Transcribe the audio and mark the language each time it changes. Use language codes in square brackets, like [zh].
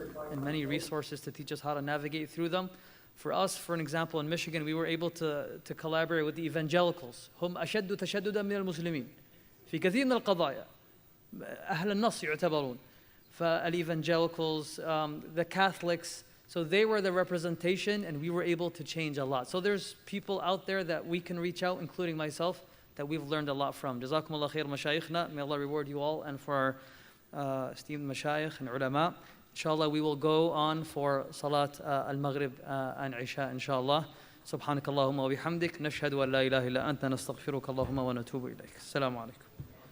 [en] And many resources to teach us how to navigate through them. For us, for an example, in Michigan, we were able to collaborate with the evangelicals. [ar] هم أشد تشددا من المسلمين في كثير من القضايا. أهل النص يعتبرون. [en] فالevangelicals, the Catholics, so they were the representation, and we were able to change a lot. So there's people out there that we can reach out, including myself, that we've learned a lot from. [ar] جزاكم الله خير مشايخنا. [en] May Allah reward you all, and for our esteemed mashayikh and ulama. Inshallah, we will go on for Salat al-Maghrib and Isha, inshallah. [ar] سبحانك اللهم وبحمدك نشهد أن لا إله إلا أنت نستغفرك اللهم ونتوب إليك. السلام عليكم.